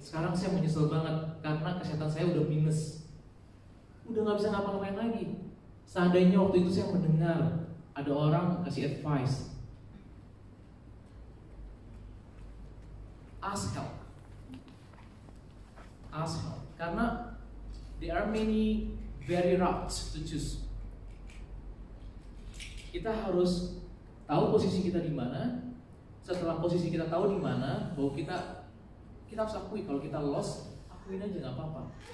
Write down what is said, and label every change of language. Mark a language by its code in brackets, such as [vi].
[id] Sekarang saya menyesal banget karena kesehatan saya udah minus. Udah nggak bisa ngapa-ngapain lagi. Seandainya waktu itu saya mendengar ada orang kasih advice, [en] ask help. Karena there are many very routes to choose. [id] Kita harus tahu posisi kita di mana. Setelah posisi kita tahu di mana, bahwa kita harus akui kalau kita lost, akuin aja nggak apa-apa.